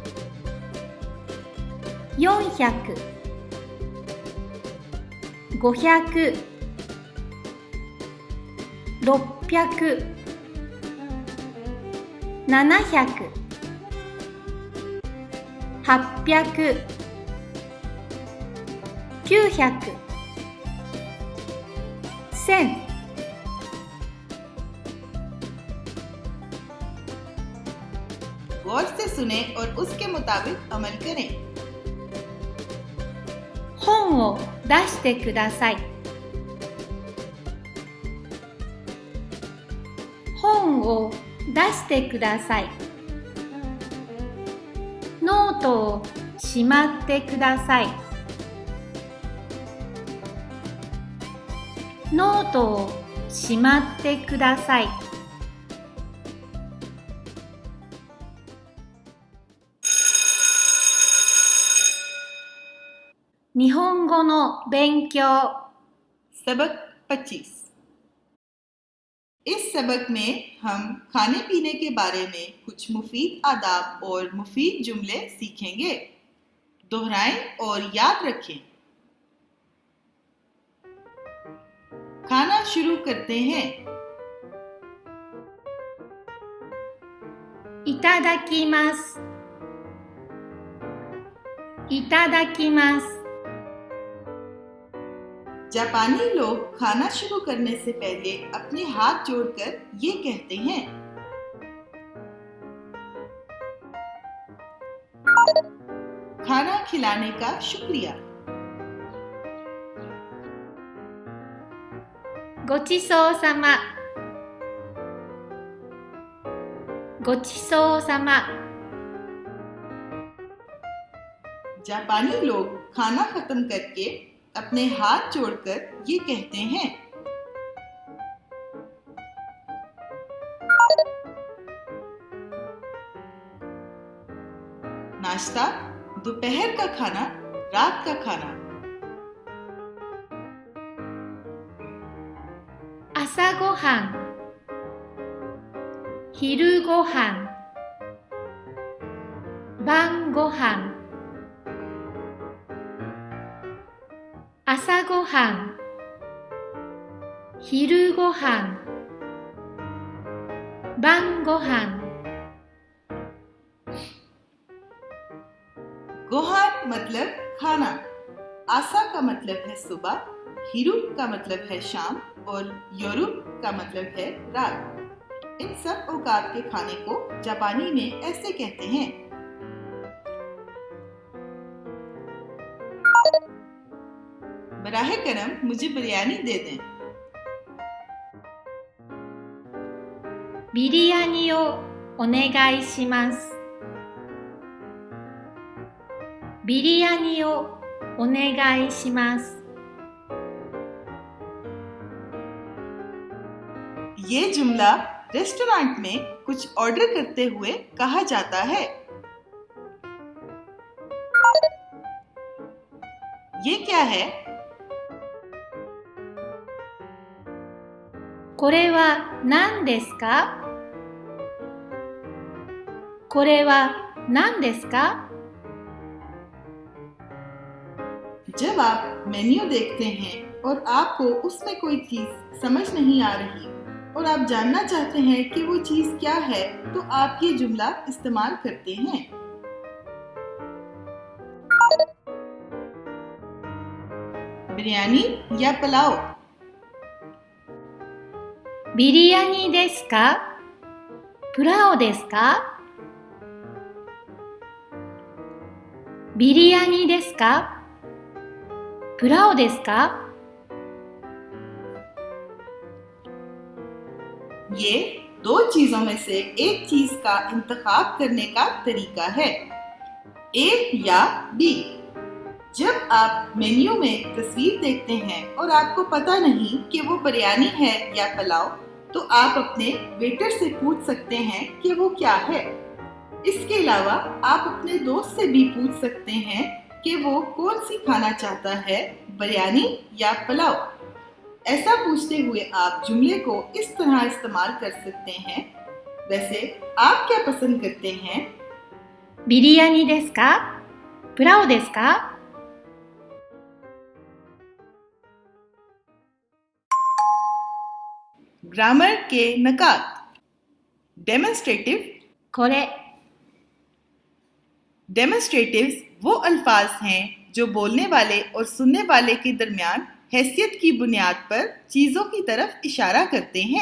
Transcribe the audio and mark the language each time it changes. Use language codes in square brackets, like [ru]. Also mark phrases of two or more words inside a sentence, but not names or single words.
[ur] 400 500 600 700 800 900 1000 غور سے سنیں اور اس کے مطابق عمل کریں. [ja] 本を出してください。本を出してください。ノートをしまってください。ノートをしまってください。日本語の勉強 [ur] سبق 25. اس سبق میں ہم کھانے پینے کے بارے میں کچھ مفید آداب اور مفید جملے سیکھیں گے. دہرائیں اور یاد رکھیں۔ کھانا شروع کرتے ہیں. [ja] いただきます。いただきます。 [ur] جاپانی لوگ کھانا شروع کرنے سے پہلے اپنے ہاتھ جوڑ کر یہ کہتے ہیں. کھانا کھلانے کا شکریہ. [ja] ごちそうさま。ごちそうさま。 [ur] جاپانی لوگ کھانا ختم کر کے اپنے ہاتھ جوڑ کر یہ کہتے ہیں. ناشتہ، دوپہر کا کھانا، رات کا کھانا. [ja] 朝ごはん、昼ごはん、晩ごはん。朝ごはん、昼ごはん、晩ごはん。 [ur] گوہان مطلب کھانا، آسا کا مطلب ہے صبح، ہیرو کا مطلب ہے شام اور یورو کا مطلب ہے رات. ان سب اوقات کے کھانے کو جاپانی میں ایسے کہتے ہیں. براہ کرم مجھے بریانی دے دیں. [ja] ビリヤニをお願いします。ビリヤニをお願いします。 [ur] یہ جملہ ریسٹورنٹ میں کچھ آرڈر کرتے ہوئے کہا جاتا ہے. یہ کیا ہے? [ja] これは何ですか？これは何ですか？ [ur] جب آپ مینیو دیکھتے ہیں اور آپ کو اس میں کوئی چیز سمجھ نہیں آ رہی اور آپ جاننا چاہتے ہیں کہ وہ چیز کیا ہے، تو آپ یہ جملہ استعمال کرتے ہیں. بریانی یا پلاؤ? [ja] ビリヤニですかプラオですかビリヤニですかプラオですか [ur] یہ دو چیزوں میں سے ایک چیز کا انتخاب کرنے کا طریقہ ہے، اے یا بی. جب آپ مینیو میں تصویر دیکھتے ہیں اور آپ کو پتا نہیں کہ وہ بریانی ہے یا پلاؤ، تو آپ اپنے ویٹر سے پوچھ سکتے ہیں کہ وہ کیا ہے. اس کے علاوہ آپ اپنے دوست سے بھی پوچھ سکتے ہیں کہ وہ کون سی کھانا چاہتا ہے، بریانی یا پلاؤ. ایسا پوچھتے ہوئے آپ جملے کو اس طرح استعمال کر سکتے ہیں. ویسے آپ کیا پسند کرتے ہیں? [ja] ビリヤニですかプラオですか [ur] گرامر کے نکات. डेमोन्स्ट्रेटिव। [ja] これ [ur] ڈیمونسٹریٹوز وہ الفاظ ہیں جو بولنے والے اور سننے والے کے درمیان حیثیت کی بنیاد پر چیزوں کی طرف اشارہ کرتے ہیں.